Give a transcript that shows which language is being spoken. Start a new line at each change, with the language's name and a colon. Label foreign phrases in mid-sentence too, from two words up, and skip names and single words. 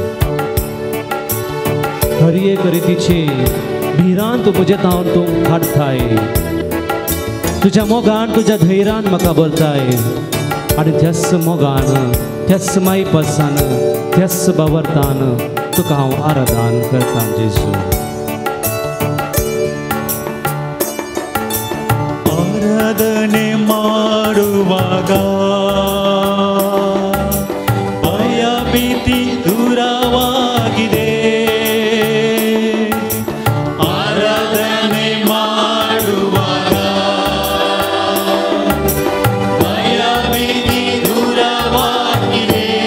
Konkani: हर एक रितीचे भिरांत मुझे तावन तू काडताय तुझ्या मोगान तुझ्या धैर्यान म्हाका भरताय आनी त्याच मोगान त्याच माईपासान त्याच बावर्तान तुका हांव आराधन करता जेजू
Kannada: आराधने ಮಾಡುವಾಗ ಭಯ ಭೀತಿ ದೂರವಾಗಿದೆ ಆರಾಧನೆ ಮಾಡುವಾಗ ಭಯ ಭೀತಿ ದೂರವಾಗಿದೆ